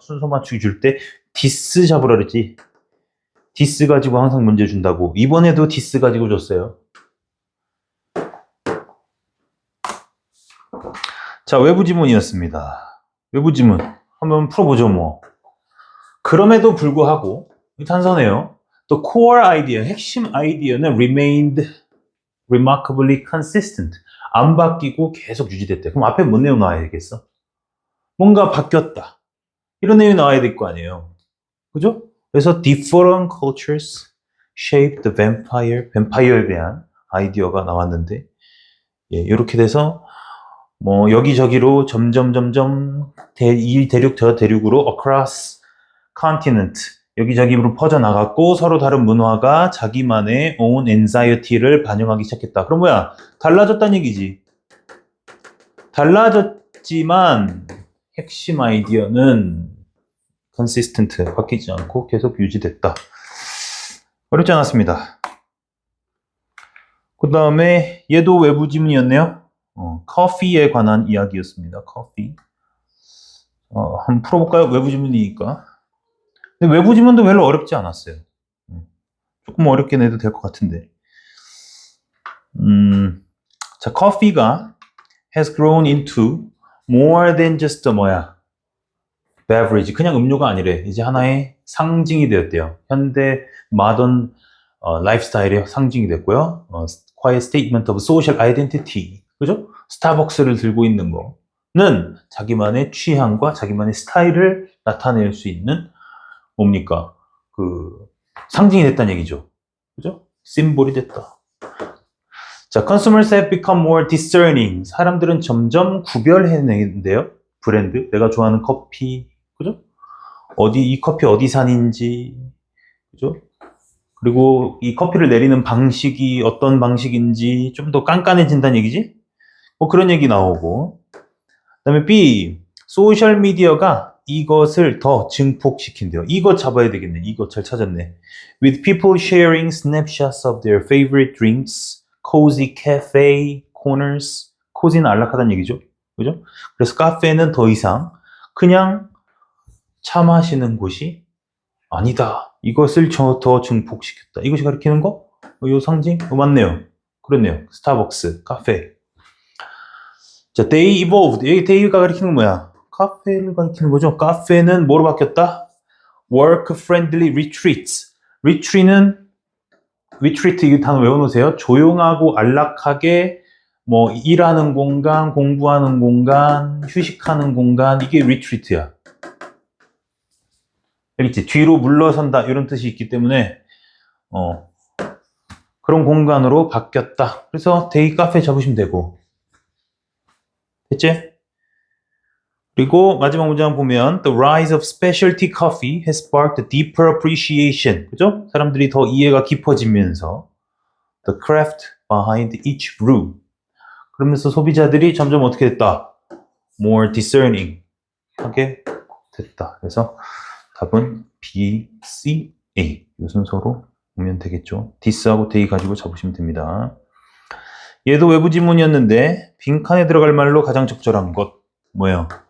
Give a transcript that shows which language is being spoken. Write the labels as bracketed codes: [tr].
[ko] 순서 맞추기 줄 때 디스 잡으라 그랬지. 디스 가지고 항상 문제 준다고. 이번에도 디스 가지고 줬어요. 자, 외부 지문이었습니다. 외부 지문 한번 풀어보죠 뭐. 그럼에도 불구하고 단서네요. [en] The core idea, [ko] 핵심 아이디어는 [en] remained remarkably consistent. [ko] 안 바뀌고 계속 유지됐대. 그럼 앞에 뭔 내용 나와야 되겠어? 뭔가 바뀌었다. 이런 내용이 나와야 될 거 아니에요. 그죠? 그래서 [en] different cultures shape the vampire, [ko] vampire에 대한 아이디어가 나왔는데 예, 이렇게 돼서 뭐 여기저기로 점점 이 대륙 저 대륙으로 [en] across continent [ko] 여기저기로 퍼져나갔고 서로 다른 문화가 자기만의 [en] own anxiety [ko] 를 반영하기 시작했다. 그럼 뭐야? 달라졌다는 얘기지. 달라졌지만 핵심 아이디어는 consistent, 바뀌지 않고 계속 유지됐다. 어렵지 않았습니다. 그 다음에 얘도 외부 지문이었네요. 커피에 관한 이야기였습니다. 커피. 한번 풀어볼까요? 외부 지문이니까. 근데 외부 지문도 별로 어렵지 않았어요. 조금 어렵게 내도 될 것 같은데. 자, 커피가 [en] has grown into more than just a [ko] 뭐야? beverage. 그냥 음료가 아니래. 이제 하나의 상징이 되었대요. 현대 마던 라이프스타일의 상징이 됐고요. [en] quiet statement of social identity. [ko] 그죠? 스타벅스를 들고 있는 거는 자기만의 취향과 자기만의 스타일을 나타낼 수 있는 뭡니까? 그 상징이 됐다는 얘기죠. 그죠? 심볼이 됐다. [en] 자, consumers have become more discerning. [ko] 사람들은 점점 구별해내는데요. 브랜드, 내가 좋아하는 커피, 그죠? 이 커피 어디 산인지, 그죠? 그리고 이 커피를 내리는 방식이 어떤 방식인지 좀 더 깐깐해진다는 얘기지? 뭐 그런 얘기 나오고. 그다음에 B, 소셜 미디어가 이것을 더 증폭시킨대요. 이것 잡아야 되겠네. 이것 잘 찾았네. [en] With people sharing snapshots of their favorite drinks, cozy cafe corners. [ko] cozy는 안락하다는 얘기죠. 그죠? 그래서 카페는 더 이상 그냥 차 마시는 곳이 아니다. 이것을 더 증폭시켰다. 이것이 가리키는 거? 이 상징? 맞네요. 그렇네요. 스타벅스, 카페. 자, [en] they evolved. [ko] 여기 they가 가리키는 건 뭐야? 카페를 가리키는 거죠. 카페는 뭐로 바뀌었다? [en] work-friendly retreats. [ko] retreat 이 단어 외워놓으세요. 조용하고 안락하게 뭐 일하는 공간, 공부하는 공간, 휴식하는 공간, 이게 retreat야. 알겠지? 뒤로 물러선다 이런 뜻이 있기 때문에 그런 공간으로 바뀌었다. 그래서 데이 카페 잡으시면 되고. 됐지? 그리고 마지막 문장 보면 [en] The rise of specialty coffee has sparked a deeper appreciation. [ko] 그죠? 사람들이 더 이해가 깊어지면서 [en] The craft behind each brew. [ko] 그러면서 소비자들이 점점 어떻게 됐다? [en] More discerning [ko] 하게 됐다. 그래서 답은 B, C A. 이 순서로 보면 되겠죠. this하고 they 가지고 잡으시면 됩니다. 얘도 외부 지문이었는데 빈칸에 들어갈 말로 가장 적절한 것 뭐예요?